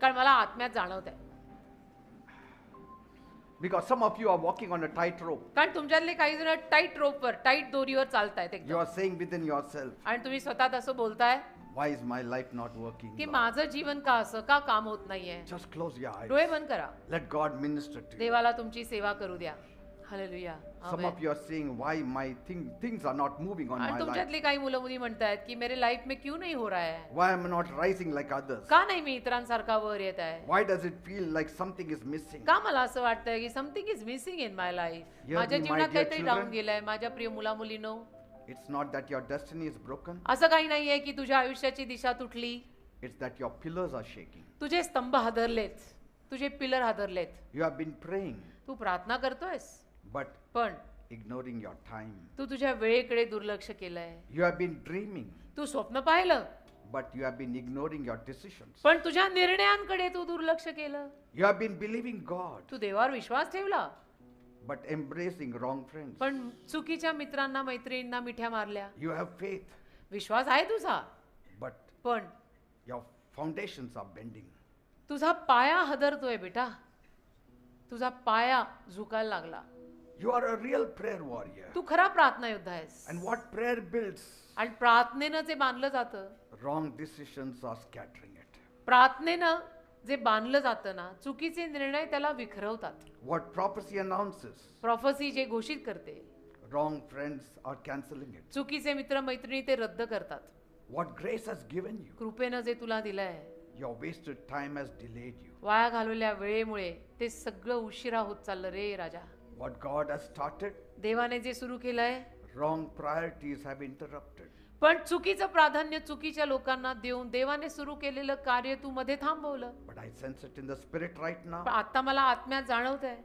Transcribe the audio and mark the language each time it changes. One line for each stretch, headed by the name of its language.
Marathi: कारण मला आत्म्यात जाणवत आहे.
English: Because some of you are walking on a tight rope.
Marathi: कारण तुमच्यातले काही जण टाईट रोपवर टाईट दोरीवर चालतायत
English: You
Marathi: एकदम.
English: are saying within yourself,
Marathi: आणि तुम्ही स्वतः असं बोलताय
English: why is my life not working?
Marathi: की
English: Lord?"
Marathi: माझं जीवन का असं का काम होत नाहीये.
English: Just close your eyes.
Marathi: डोळे बंद करा.
English: Let God minister to you.
Marathi: देवाला तुमची सेवा करू द्या. Hallelujah.
English: Some of you are saying, why my things are not moving on
Marathi: आणि
English: my life?
Marathi: तुमच्यातली काही मुलं मुली म्हणतायत की
Hindi: मेरे लाईफ में क्यों नहीं हो रहा है.
English: Why am I not rising like others?
Marathi: का नाही मी इतरांसारखा वर येत आहे.
English: Why does it feel like something is missing?
Marathi: का मला असं वाटतंय की
English: Something is missing in my life. Hear
Marathi: माझ्या
English: me, my
Marathi: जीवनात
English: dear
Marathi: काहीतरी
English: children.
Marathi: राहून गेलंय. माझ्या प्रिय मुला मुलींनो,
English: It's not that your destiny is broken.
Marathi: असं काही नाहीये की तुझ्या आयुष्याची दिशा तुटली.
English: It's that your pillars are shaking.
Marathi: तुझे स्तंभ हादरलेत. तुझे pillar हादरलेत.
English: You have been praying,
Marathi: तू प्रार्थना करतोयस
English: but
Marathi: पण
English: ignoring your time.
Marathi: तू तुझ्या वेळेकडे दुर्लक्ष केलंय.
English: You have been dreaming,
Marathi: तू स्वप्न पाहिलं
English: but you have been ignoring your decisions.
Marathi: पण तुझ्या निर्णयांकडे तू दुर्लक्ष केलं.
English: You have been believing God,
Marathi: तू देवावर विश्वास ठेवला
English: but embracing wrong friends.
Marathi: पण चुकीच्या मित्रांना मैत्रिणींना मिठ्या मारल्या.
English: You have faith,
Marathi: विश्वास आहे तुझा
English: but
Marathi: पण
English: your foundations are bending.
Marathi: तुझा पाया हदरतोय बेटा. तुझा पाया झुकायला लागला.
English: You are a real prayer warrior.
Marathi: तू खरा प्रार्थना योद्धा आहेस.
English: And what prayer builds?
Marathi: आणि प्रार्थनेनं जे बांधलं जातं,
English: Wrong decisions are scattering it.
Marathi: प्रार्थनेनं जे बांधलं जातं ना, चुकीचे निर्णय त्याला विखरवतात.
English: What prophecy announces?
Marathi: प्रॉफसी जे घोषित करते,
English: Wrong friends are canceling it.
Marathi: चुकीचे मित्र मैत्रिणी ते रद्द करतात.
English: What grace has given you?
Marathi: कृपेनं जे तुला दिलंय,
English: Your wasted time has delayed you.
Marathi: वाया घालवलेल्या वेळेमुळे ते सगळं उशिरा होत चाललं रे राजा.
English: What God has started,
Marathi: देवाने जे सुरू केलंय,
English: wrong priorities have interrupted.
Marathi: पण चुकीचं प्राधान्य चुकीच्या लोकांना देऊन देवाने सुरू केलेलं कार्य तू मध्ये थांबवलं.
English: But I sense it in the spirit right now
Marathi: पण आता मला आत्म्यात जाणवत आहे,